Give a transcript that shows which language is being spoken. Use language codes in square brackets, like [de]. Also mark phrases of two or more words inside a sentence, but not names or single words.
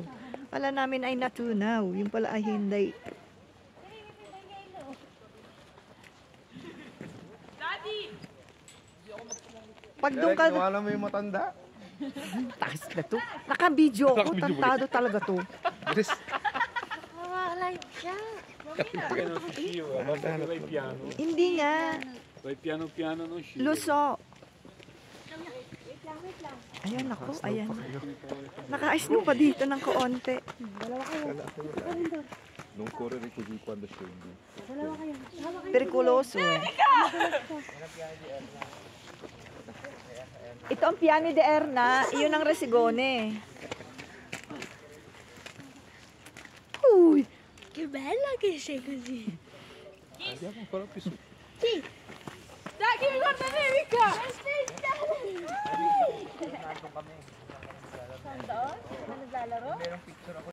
[tl] Akala namin ay natunaw. Yung pala ay hindi. Pag doon ka... Kinuha mo yung matanda. Takas na to. Naka-video ko. Tantado talaga to. Live siya. [it] Vai piano. [tl] Hindi nga. [it] Vai piano piano, non scivoli. [tl] Luso. Ayan ako. Ayan. Naka-ice pa dito ng kaonte. [it] Non correre così quando scendi. [tl] Perikuloso eh. Ito ang piano de Erna. Iyon ang Resigone. Uy. [it] Che bella che sei così. Andiamo ancora più su. Sì. Dai che mi guarda Erika. Aspetta. [tl] Sandal? Naglalaro?